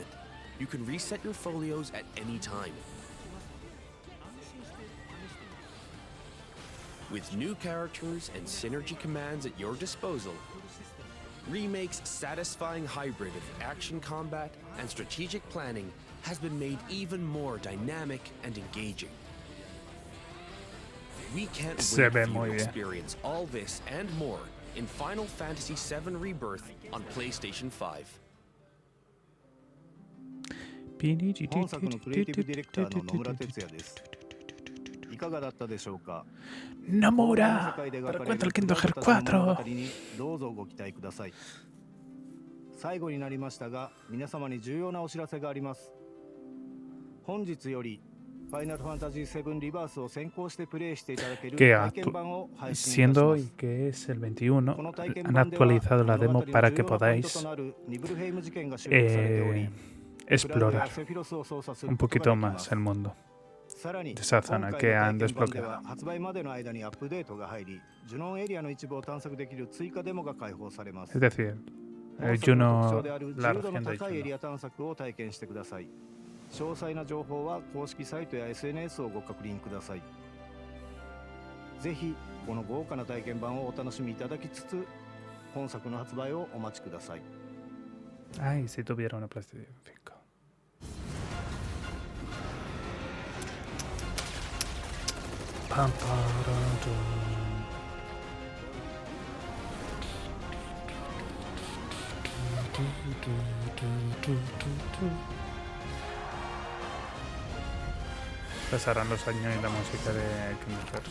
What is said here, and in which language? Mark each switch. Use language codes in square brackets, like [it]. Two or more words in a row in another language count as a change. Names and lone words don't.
[en] You can reset your folios at any time. With new characters and synergy commands at your disposal, Remake's satisfying hybrid of action combat and strategic planning has been made even more dynamic and engaging. We can't wait for you to experience all this and more in Final Fantasy VII Rebirth on PlayStation 5. [ja] 本作のクリエイティブディレクターの野村哲也です。いかがだったでしょうか。 [es] Nomura, pero cuenta el Kingdom Hearts 4. [ja] どうぞご期待ください。最後になりましたが、皆様に重要なお知らせがあります。本日よりファイナルファンタジー7リバースを先行してプレイしていただける体験版を配信いたします。 [es] Siendo hoy que es el 21, han actualizado la demo para que podáis explorar un poquito más el mundo de esa zona que han desbloqueado. Es decir, Juno, la región de Juno. [ja] 詳細な情報は公式サイトや SNS をご確認ください。ぜひこの豪華な体験版をお楽しみいただきつつ、本作の発売をお待ちください。 [es] Ay, si tuviera una PlayStation 5. Pam, pasarán los años y la música de Kingdom Hearts.